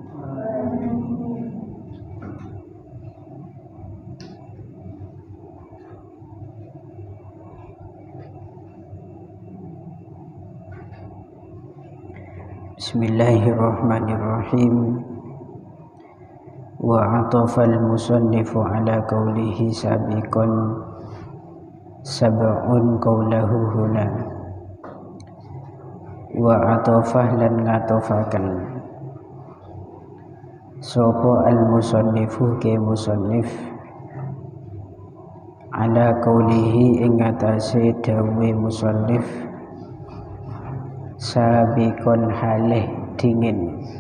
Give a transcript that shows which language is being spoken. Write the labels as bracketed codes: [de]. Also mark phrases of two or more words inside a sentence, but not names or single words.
[ar] بسم الله الرحمن الرحيم. وعطف المصنف على قوله سابقا سبع قوله هنا. وعطفه [jv] lan ngatofakan sapa al-musannifu ke musannif [ar] على قوله [jv] ing atase dawe musannif sabiqon halih dingin.